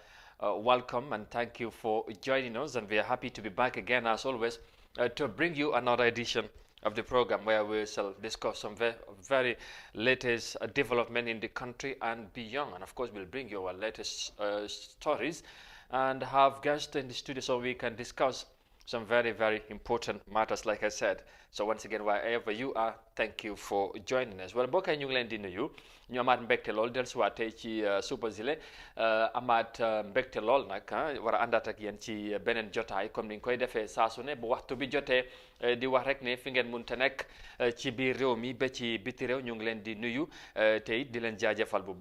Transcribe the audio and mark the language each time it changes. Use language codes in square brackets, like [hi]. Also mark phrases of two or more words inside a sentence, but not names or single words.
[en] Welcome and thank you for joining us, and we are happy to be back again as always to bring you another edition of the program where we shall discuss some very latest development in the country and beyond, and of course we'll bring you our latest stories and have guests in the studio so we can discuss some very important matters, like I said. So once again, wherever you are, thank you for joining us. Well, [wo] mbokk yi ñu ngi leen di nuyu ñu amaat mbégte lool dellusiwaat tey ci suba zile amaat mbégte lool nag war a àndaat ak yéen ci beneen jotaay comme ni ñu koy defee saa su ne bu waxtu bi jotee di wax rek ne fi ngeen munte nekk ci biir réew mi ba ci biti réew ñu ngi leen di nuyu te it di leen jaajëfal bu